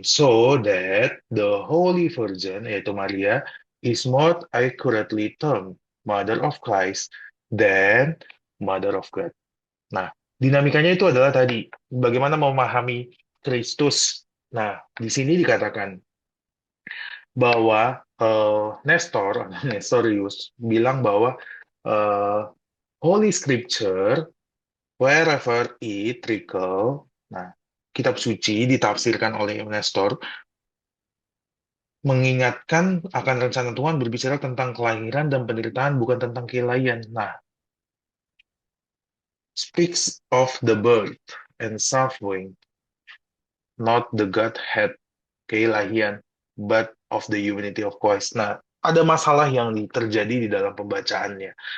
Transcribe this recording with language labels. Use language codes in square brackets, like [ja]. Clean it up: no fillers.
[en] So that the Holy Virgin, [id] yaitu Maria, [en] is more accurately termed Mother of Christ than Mother of God. [id] Nah, dinamikanya itu adalah tadi, bagaimana memahami Kristus. Nah, di sini dikatakan bahwa Nestorius bilang bahwa [en] Holy Scripture, wherever it recall, [id] nah, kitab suci ditafsirkan oleh Nestor, mengingatkan akan rencana Tuhan berbicara tentang kelahiran dan penderitaan, bukan tentang keilahian. [en] Nah, speaks of the birth and suffering, not the Godhead, keilahian, but of the humanity of Christ. [id] Nah, ada masalah yang terjadi di dalam pembacaannya.